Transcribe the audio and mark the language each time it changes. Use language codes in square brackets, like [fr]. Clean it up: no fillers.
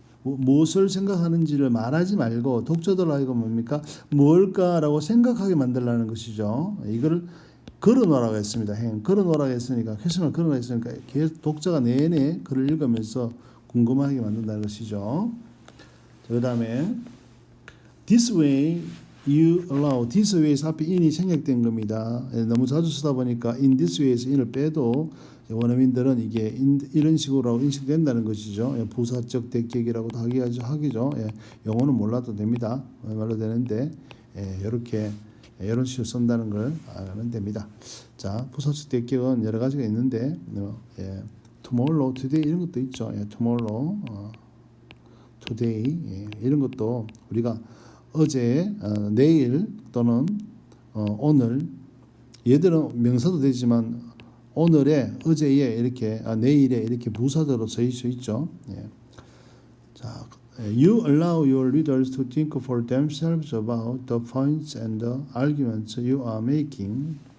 [ko] 무엇을 생각하는지를 말하지 말고 독자들하고 뭡니까? 뭘까라고 생각하게 만들라는 것이죠. 이거를 걸어 놓으라고 했습니다. 걸어 놓으라고 했으니까 퀘스천을 걸어 놓으라고 했으니까 계속 독자가 내내 글을 읽으면서 궁금하게 만든다는 것이죠. 그 다음에 [en] this way you allow. [ko] this way에서 앞에 in이 생략된 겁니다. 너무 자주 쓰다 보니까 in this way에서 in을 빼도 원어민들은 이게 이런 식으로 인식된다는 것이죠. 부사적 대격이라고도 하기죠. 영어는 몰라도 됩니다. 말로 되는데 이렇게 이런 식으로 쓴다는 걸 알면 됩니다. 자, 부사적 대격은 여러 가지가 있는데 tomorrow, today 이런 것도 있죠. tomorrow, today 이런 것도 우리가 어제, 내일 또는 오늘 얘들은 명사도 되지만 오늘에, 어제에 이렇게 내일에 이렇게 부사적으로 쓰일 수 있죠. [en] 자, you allow your readers to think for themselves about the points and the arguments you are making.